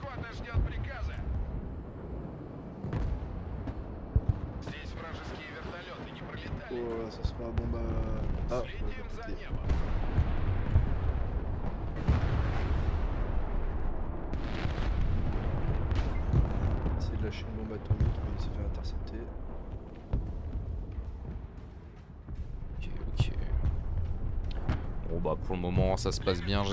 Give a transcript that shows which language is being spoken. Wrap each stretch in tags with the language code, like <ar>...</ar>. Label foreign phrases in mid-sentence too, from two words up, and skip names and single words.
<ru>Эскадра ждет приказа. Здесь вражеские вертолеты не пролетали.</ru> <fr>Oh là, ça sera bon bah. Ah,</fr> <ru>Следим за</ru> <fr>pété.</fr> <ru>небом.</ru> <fr>Essayer de lâcher une bombe atomique, mais il s'est fait intercepter. Ok, ok. Bon bah pour le moment ça se passe bien.</fr>